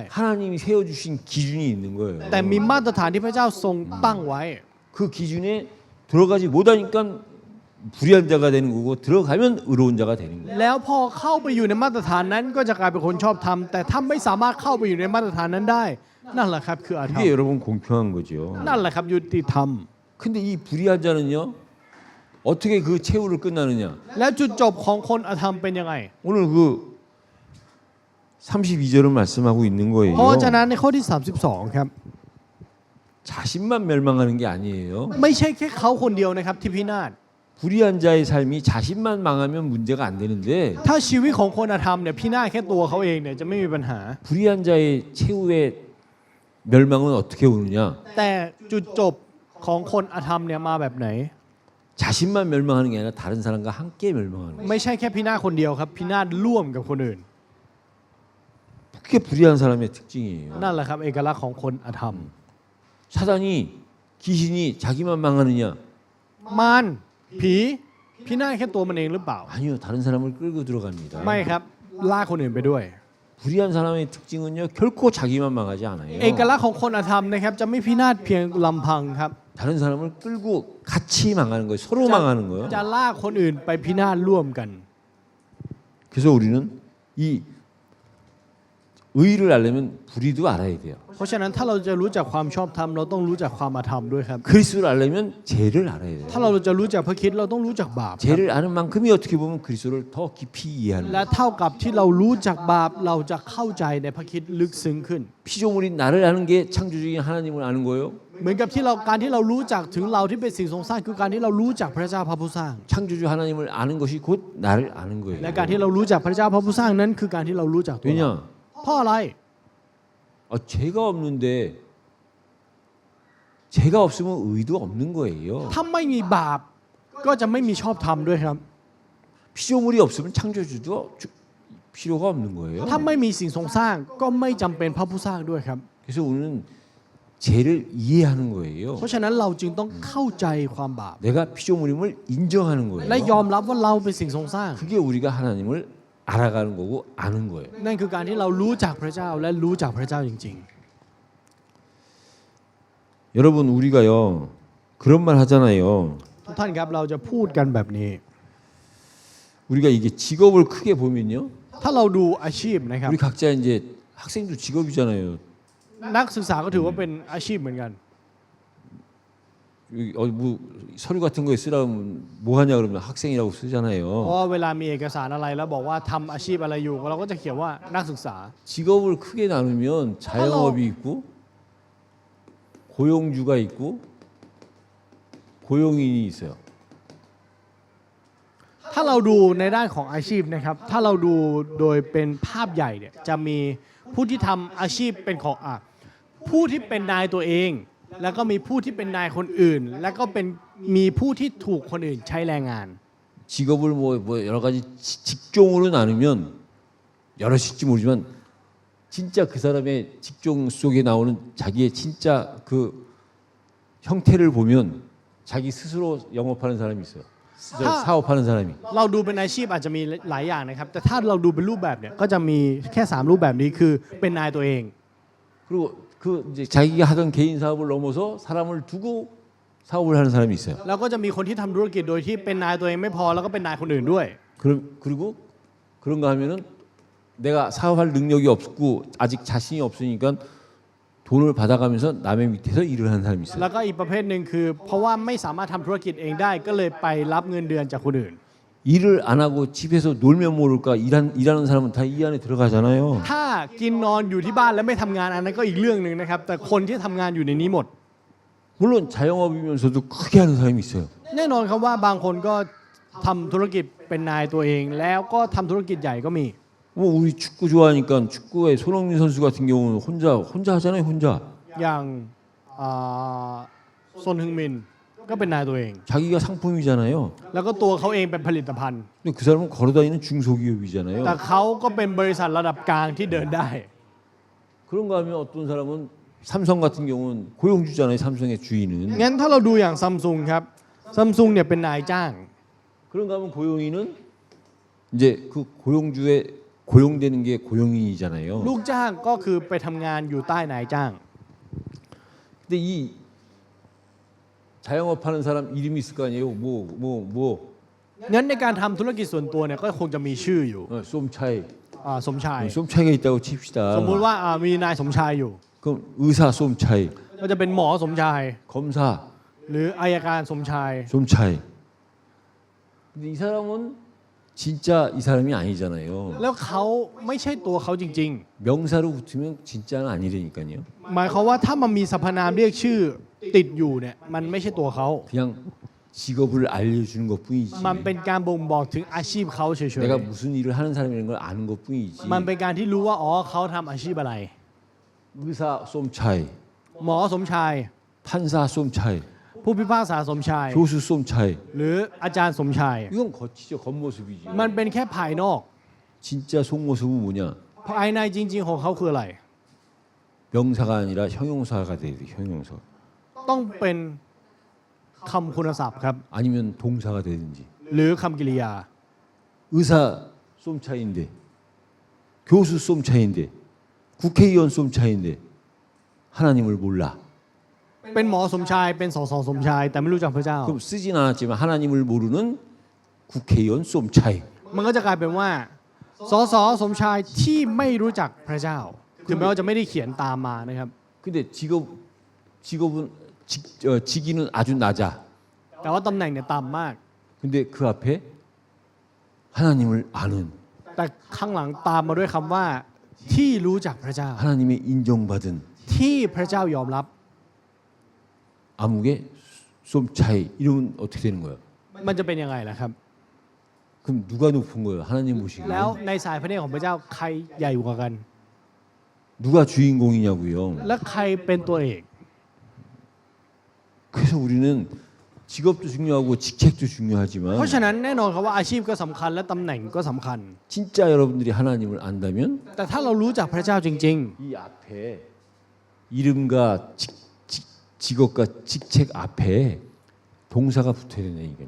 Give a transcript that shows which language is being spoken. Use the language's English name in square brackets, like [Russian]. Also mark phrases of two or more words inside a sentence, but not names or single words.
[Korean] 하나님이 세워주신 기준이 있는 거예요. [Thai] แต่มีมาตรฐานที่พระเจ้าทรงตั้งไว้ [Korean] 그 기준에 들어가지 못하니까 불의한 자가 되는 거고 들어가면 의로운 자가 되는 거예요. [Thai] แล้วพอเข้าไปอยู่ในมาตรฐานนั้นก็จะกลายเป็นคนชอบธรรมแต่ถ้าไม่สามารถเข้าไปอยู่ในมาตรฐานนั้นได้ นั่นแหละครับคืออาธรรม [Korean] 그게 여러분 공평한 거죠. [Thai] นั่นแหละครับยุติธรรม [Korean] 근데 이 불의한 자는요 어떻게 그 최후를 끝나느냐? [Thai] แล้วจุดจบของคนอธรรมเป็นยังไง [Korean] 오늘 그 32절은 말씀하고 있는 거예요. [Thai] เพราะฉะนั้นในข้อที่ 32 ครับ [Korean] 자신만 멸망하는 게 아니에요. [Thai] ไม่ใช่แค่เขาคนเดียวนะครับที่พินาศ [Korean] 불의한 자의 삶이 자신만 망하면 문제가 안 되는데 [Thai] ถ้าชีวิตของคนอธรรมเนี่ยพินาศแค่ตัวเขาเองเนี่ยจะไม่มีปัญหา [Korean] 불의한 자의 최후의 멸망은 어떻게 오느냐? [Thai] แต่จุดจบของคนอธรรมเนี่ยมาแบบไหน [Korean] 자신만 멸망하는 게 아니라 다른 사람과 함께 멸망하는 거예요. [Thai] ไม่ใช่แค่พินาศคนเดียวครับพินาศร่วมกับคนอื่น [Korean] 그게 불의한 사람의 특징이에요. [Thai] นั่นแหละครับเอกลักษณ์ของคนอธรรม [Korean] 사단이 귀신이 자기만 망하느냐? [Thai] มารผีพินาศแค่ตัวมันเองหรือเปล่า [Korean] 아니요. 다른 사람을 끌고 들어갑니다. [Thai] ไม่ครับลากคนอื่นไปด้วย [Korean] 불의한 사람의 특징은요. 결코 자기만 망하지 않아요. [Thai] เอกลักษณ์ของคนอธรรมนะครับจะไม่พินาศเพียงลำพังครับ [Korean] 다른 사람을 끌고 같이 망하는 거예요. 서로 망하는 거예요. [Thai] จะลากคนอื่นไปพินาศร่วมกัน [Korean] 그래서 우리는 이 의를 알려면 불의도 알아야 돼요. [Thai] เพราะฉะนั้นถ้าเราจะรู้จักความชอบธรรมเราต้องรู้จักความอธรรมด้วยครับ [Korean] 그리스도를 알려면 죄를 알아야 돼요. [Thai] ถ้าเราจะรู้จักพระคริสต์เราต้องรู้จักบาปครับ [Korean] 죄를 아는 만큼이 어떻게 보면 그리스도를 더 깊이 이해하는 [Thai] และ [Korean] 거예요. [Thai] เท่ากับที่เรารู้จักบาปเราจะเข้าใจในพระคริสต์ลึกซึ้งขึ้น [Korean] 피조물인 나를 아는 게 창조주인 하나님을 아는 거예요. [Thai] เหมือนกับที่เราการที่เรารู้จักถึงเราที่เป็นสิ่งทรงสร้างคือการที่เรารู้จักพระเจ้าพระผู้สร้าง [Korean] 창조주 하나님을 아는 것이 곧 나를 아는 거예요. [Thai] และการที่เรารู้จักพระเจ้าพระผู้สร้างนั้นคือการที่เรารู้จักตัวเรา [Korean] 왜냐? [Thai] เพราะอะไร [Korean] 죄가 없는데 죄가 없으면 의도 없는 거예요. [Thai] ถ้าไม่มีบาปก็จะไม่มีชอบธรรมด้วยครับ [Korean] 피조물이 없으면 창조주도 필요가 없는 거예요. [Thai] ถ้าไม่มีสิ่งทรงสร้างก็ไม่จำเป็นพระผู้สร้างด้วยครับ [Korean] 그래서 우리는 죄를 이해하는 거예요. [Thai] เพราะฉะนั้นเราจึงต้องเข้าใจความบาป [Korean] 내가 피조물임을 인정하는 [Thai] และ [Korean] 거예요. [Thai] ยอมรับว่าเราเป็นสิ่งทรงสร้าง [Korean] 그게 우리가 하나님을 알아가는 거고 아는 거예요. [Thai] นั่นคือการที่เรารู้จักพระเจ้าและรู้จักพระเจ้าจริง [Korean] 여러분 우리가요 그런 말 하잖아요. [Thai] ๆ ทุกท่านครับเราจะพูดกันแบบนี้ [Korean] 우리가 이게 직업을 크게 보면요. [Thai] ถ้าเราดูอาชีพนะครับ [Korean] 우리 각자 이제 학생도 직업이잖아요. [Thai] นักศึกษาก็ถือว่าเป็นอาชีพเหมือนกัน [Korean] 뭐 서류 같은 거에 쓰라면 뭐 하냐 그러면 학생이라고 [Thai] เพ [Korean] 쓰잖아요. [Thai] ราะว่าเวลามีเอกสารอะไรแล้วบอกว่าทำอาชีพอะไรอยู่เราก็จะเขียนว่านักศึกษา [Korean] 직업을 크게 나누면 자영업이 있고 고용주가 있고 고용인이 있어요. [Thai] ถ้าเราดูในด้านของอาชีพนะครับถ้าเราดูโดยเป็นภาพใหญ่เนี่ยจะมีผู้ที่ทำอาชีพเป็นของผู้ที่เป็นนายตัวเอง แล้วก็มีผู้ที่เป็นนายคนอื่น แล้วก็เป็นมีผู้ที่ถูกคนอื่นใช้แรงงาน [Korean] 직업을 뭐 여러 가지 직종으로 나누면 여럿일지 모르지만 진짜 그 사람의 직종 속에 나오는 자기의 진짜 그 형태를 보면 자기 스스로 영업하는 사람이 있어요. 사업하는 사람이. [Thai] เราดูเป็นอาชีพอาจจะมีหลายอย่างนะครับแต่ถ้าเราดูเป็นรูปแบบเนี่ยก็จะมีแค่3รูปแบบนี้คือเป็นนายตัวเอง [Korean] 그리고 그 이제 자기가 하던 개인 사업을 넘어서 사람을 두고 사업을 하는 사람이 있어요. [Thai] แล้วก็จะมีคนที่ทำธุรกิจโดยที่เป็นนายตัวเองไม่พอแล้วก็เป็นนายคนอื่นด้วย [Korean] 그리고 그런가 하면은 내가 사업할 능력이 없고 아직 자신이 없으니까 돈을 받아가면서 남의 밑에서 일을 하는 사람이 있어요. [Thai] แล้วก็อีกประเภทหนึ่งคือ เพราะว่าไม่สามารถทำธุรกิจเองได้ก็เลยไปรับเงินเดือนจากคนอื่น [Korean] 일을 안 하고 집에서 놀면 모를까 일하는 사람은 다 이 안에 들어가잖아요. [Thai] ถ้ากินนอนอยู่ที่บ้านแล้วไม่ทำงานอันนั้นก็อีกเรื่องหนึ่งนะครับแต่คนที่ทำงานอยู่ในนี้หมด [Korean] 물론 자영업이면서도 크게 하는 사람이 있어요. [Thai] แน่นอนครับว่าบางคนก็ทำธุรกิจเป็นนายตัวเอง แล้วก็ทำธุรกิจใหญ่ก็มี [Korean] 뭐 우리 축구 좋아하니까 축구에 손흥민 선수 같은 경우는 혼자 하잖아요, 혼자. [Thai] อย่างซนฮึงมินก็เป็นนายตัวเอง [Korean] 자기가 상품이잖아요. [Thai] แล้วก็ตัวเขาเองเป็นผลิตภัณฑ์ [Korean] 근데 그 사람은 걸어다니는 중소기업이잖아요. [Thai] แต่เขาก็เป็นบริษัทระดับกลางที่เดินได้ [Korean] 그런가 하면 어떤 사람은 삼성 같은 경우는 고용주잖아요, 삼성의 주인은. [Thai] งั้นถ้าเราดูอย่างซัมซุงครับซัมซุงเนี่ยเป็นนายจ้าง [Korean] 그런가 하면 고용인은 이제 그 고용주에 고용되는 게 고용인이잖아요. [Thai] ลูกจ้างก็คือไปทำงานอยู่ใต้นายจ้าง [Korean] 근데 이 자영업하는 사람 이름이 있을 거 아니에요. 뭐 [Thai] งั้นในการทำธุรกิจส่วนตัวเนี่ยก็คงจะมีชื่ออยู่ [Korean] 쏨차이. [Thai] สมชาย [Korean] 쏨차이가 있다고 칩시다. [Thai] สมมุติว่ามีนายสมชายอยู่ [Korean] 그럼 의사 쏨차이, [Thai] ก็จะเป็นหมอสมชาย [Korean] 검사 [Thai] หรืออัยการสมชาย [Korean] 쏨차이. 근데 이 사람은 진짜 이 사람이 아니잖아요. [Thai] แล้วเขาไม่ใช่ตัวเขาจริง [Korean] 명사로 붙으면 진짜는 아니라니까요. [Thai] ๆ หมายความว่าถ้ามันมีสรรพนามเรียกชื่อติดอยู่เนี่ยมันไม่ใช่ตัวเขา [Korean] 그냥 직업을 알려주는 것뿐이지. [Thai] มันเป็นการบ่งบอกถึงอาชีพเขาเฉย [Korean] 내가 무슨 일을 하는 사람이라는 걸 아는 것뿐이지. [Thai] ๆมันเป็นการที่รู้ว่าอ๋อเขาทำอาชีพอะไร [Korean] 의사 쏨차이, [Thai] หมอสมชาย [Korean] 판사 쏨차이, [Thai] ผู้พิพากษาสมชาย [Korean] 교수 쏨차이. [Thai] หรืออาจารย์สมชาย [Korean] 이건 겉이죠, 겉모습이지. [Thai] มันเป็นแค่ภายนอก [Korean] 진짜 속모습은 뭐냐? [Thai] ภายในจริง ๆ ของเขาคืออะไร [Korean] 명사가 아니라 형용사가 돼야 돼. 형용사. [Thai] ต้องเป็นคำคุณศัพท์ครับ [Korean] 아니면 동사가 되든지. [Thai] หรือคำกริยา [Korean] 의사 쏨차이인데, 교수 쏨차이인데, 국회의원 쏨차이인데 하나님을 몰라. [Thai] เป็นหมอสมชายเป็นสสสมชาย แต่ไม่รู้จักพระเจ้า [Korean] 그럼 쓰진 않았지만 하나님을 모르는 국회의원 쏨차이. [Thai] มันก็จะกลายเป็นว่าสสสมชายที่ไม่รู้จักพระเจ้า ถึงแม้ว่าจะไม่ได้เขียนตามมานะครับ [Korean] 근데 직업은 직위는 아주 낮아. [Thai] แต่ว่าตำแหน่งเนี่ยต่ำมาก [Korean] 근데 그 앞에 하나님을 아는 [Thai] แต่ข้างหลังตามมาด้วยคำว่าที่รู้จักพระเจ้า [Korean] 하나님의 인정받은 [Thai] ที่พระเจ้ายอมรับ [Korean] 암흑의 쏨차이 이러면 어떻게 되는 거예요? [Thai] มันจะเป็นยังไงล่ะครับ [Korean] 그럼 누가 높은 거예요? 하나님 [Thai] แล้ว [Korean] 보시기에 [Thai] ในสายพระเนตรของพระเจ้าใครใหญ่กว่ากัน [Korean] 누가 주인공이냐고요? [Thai] และใครเป็นตัวเอก [Korean] 그래서 우리는 직업도 중요하고 직책도 [Thai] เพราะ [Korean] 중요하지만 [Thai] ฉะนั้นแน่นอนครับว่าอาชีพก็สำคัญและตำแหน่งก็สำคัญ [Korean] 진짜 여러분들이 하나님을 안다면 [Thai] แต่ถ้าเรารู้จักพระเจ้าจริง [Korean] 이 앞에 이름과 직업과 직책 앞에 동사가 붙어야 된다니까요.